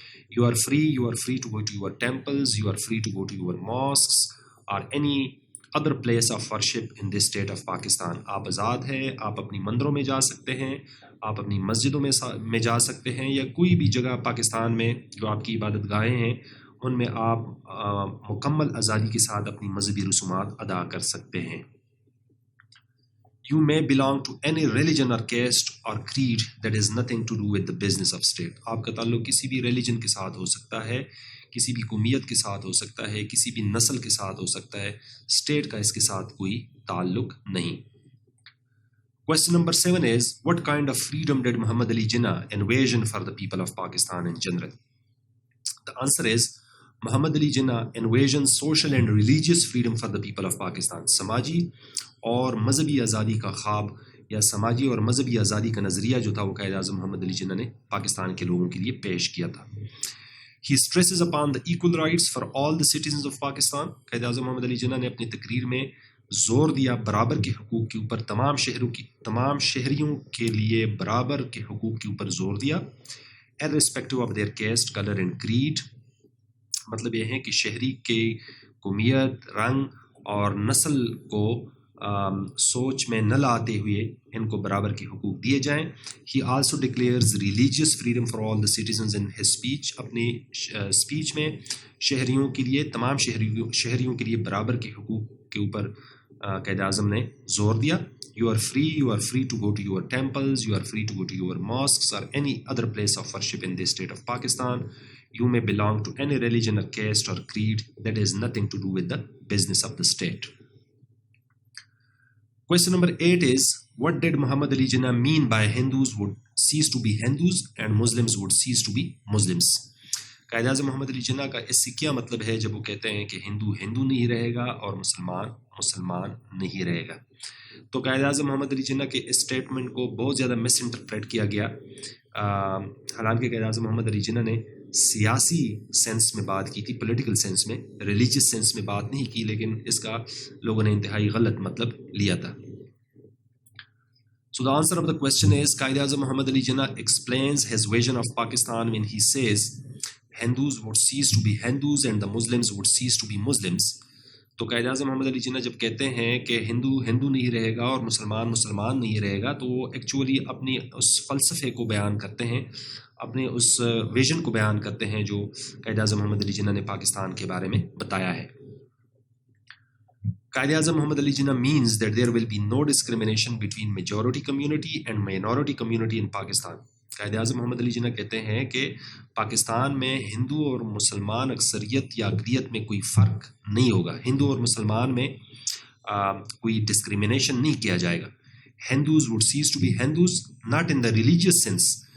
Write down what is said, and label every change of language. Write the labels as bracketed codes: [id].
[en] You are free to go to your temples, you are free to go to your mosques or any other place of worship in this state of Pakistan. [ur] آپ آزاد ہیں, آپ اپنی مندروں میں جا سکتے ہیں, آپ اپنی مسجدوں میں جا سکتے ہیں, یا کوئی بھی جگہ پاکستان میں جو آپ کی عبادت گاہیں ہیں ان میں آپ مکمل آزادی کے ساتھ اپنی مذہبی رسومات ادا کر سکتے ہیں. [en] You may belong to any religion or caste or creed that has nothing to do with the business of state. [ur] آپ کا تعلق کسی بھی ریلیجن کے ساتھ ہو سکتا ہے, کسی بھی قومیت کے ساتھ ہو سکتا ہے, کسی بھی نسل کے ساتھ ہو سکتا ہے, اسٹیٹ کا اس کے ساتھ کوئی تعلق نہیں. [en] Question number 7 is what kind of freedom did Muhammad Ali Jinnah envision for the people of Pakistan in general? The answer is Muhammad Ali Jinnah envisioned social and religious freedom for the people of Pakistan. [ur] سماجی اور مذہبی آزادی کا خواب یا سماجی اور مذہبی آزادی کا نظریہ جو تھا وہ قائد اعظم محمد علی جناح نے پاکستان کے لوگوں کے لیے پیش کیا تھا. [en] He stresses upon the equal rights for all the citizens of Pakistan. [ur] Quaid Azam محمد علی جناح نے اپنی تقریر میں زور دیا برابر کے حقوق کے اوپر, تمام شہریوں کے لیے برابر کے حقوق کے اوپر زور دیا, [en] irrespective of their caste, color and creed. [ur] مطلب یہ ہے کہ شہری کے قومیت, رنگ اور نسل کو سوچ میں نہ لاتے ہوئے ان کو برابر کے حقوق دیے جائیں. [en] He also declares religious freedom for all the citizens in his speech. [ur] اپنے اسپیچ میں شہریوں کے لیے, تمام شہریوں کے لیے برابر کے حقوق کے اوپر قائد اعظم نے زور دیا. [en] You are free to go to your temples, you are free to go to your mosques or any other place of worship in this state of Pakistan. You may belong to any religion or caste or creed that has nothing to do with the business of the state. Question number 8 is what did Muhammad Ali Jinnah mean by Hindus would cease to be Hindus and Muslims would cease to be Muslims? [ur] Quaid Azam محمد علی جناح کا اس سے کیا مطلب ہے جب وہ کہتے ہیں کہ ہندو نہیں رہے گا اور مسلمان نہیں رہے گا؟ تو قائد اعظم محمد علی جناح کے اس اسٹیٹمنٹ کو بہت زیادہ مس انٹرپریٹ کیا گیا. حالانکہ قائد اعظم محمد علی جناح نے سیاسی سینس میں بات کی تھی, پولیٹیکل سینس میں, ریلیجیس سینس میں بات نہیں کی, لیکن اس کا لوگوں نے انتہائی غلط مطلب لیا تھا. [en] So the answer of the question is Qaid Azam Muhammad Ali Jinnah explains his vision of Pakistan when he says Hindus would cease to be Hindus and the Muslims would cease to be Muslims. [ur] تو قائد اعظم محمد علی جناح جب کہتے ہیں کہ ہندو نہیں رہے گا اور مسلمان نہیں رہے گا, تو وہ ایکچولی اپنی اس فلسفے کو بیان کرتے ہیں, اپنے اس ویژن کو بیان کرتے ہیں جو قائد اعظم محمد علی جناح نے پاکستان کے بارے میں بتایا ہے. [en] Quaid Azam Muhammad Ali Jinnah means that there will be no discrimination between majority community and minority community in Pakistan. [ur] Quaid Azam محمد علی جناح کہتے ہیں کہ پاکستان میں ہندو اور مسلمان اکثریت یا اقلیت میں کوئی فرق نہیں ہوگا, ہندو اور مسلمان میں کوئی ڈسکریمنیشن نہیں کیا جائے گا. [en] Hindus would cease to be Hindus, not in the religious sense,